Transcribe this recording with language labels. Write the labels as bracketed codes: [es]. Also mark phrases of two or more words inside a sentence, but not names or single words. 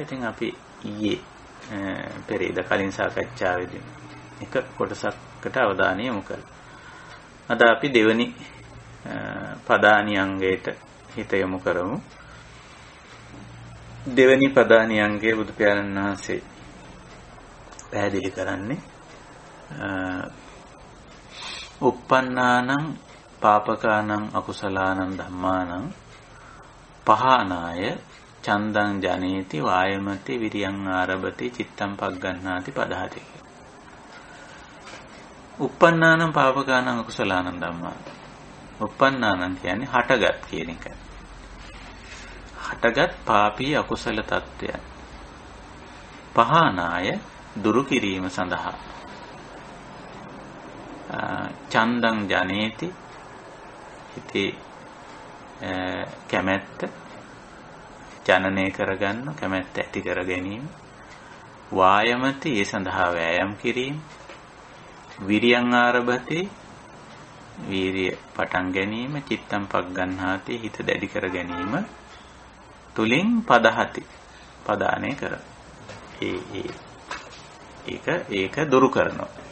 [si] ඉතින් අපි ඊයේ පෙරේද කලින් සාකච්ඡාවේදී එක කොටසකට අවධානය යොමු කළා. අද අපි දෙවනි පදානියංගයට හිත යොමු කරමු. දෙවනි පදානියංගයේ බුදු පියාණන් වහන්සේ පැහැදිලි කරන්නේ [pi] uppannānaṁ pāpakānaṁ akusalaanaṁ dhammānaṁ pahānāya චන්දං ජනේති වායමති විරියං ආරභති චිත්තං පග්ගණ්ණාති පදහති. uppannānaṁ pāpakānaṁ akusalaanaṁ dhammānaṁ. [si] uppannānaṁ කියන්නේ හටගත් කියන එක. හටගත් පාපී අකුසල තත්ත්වයන් පහානාය දුරු කිරීම සඳහා [pi] චන්දං ජනේති [si] හිතේ කැමැත්ත ජනනය කරගන්න කැමැත්ත ඇති කර ගැනීම වායමති ඒ සඳහා වෑයම් කිරීම [pi] විරියං ආරභති [si] වීරිය පටන් ගැනීම [pi] චිත්තං පග්ගණ්හාති [si] හිත දැඩි කර ගැනීම තුලින් පදහති පදානය කර ඒක දුරු කරනවා.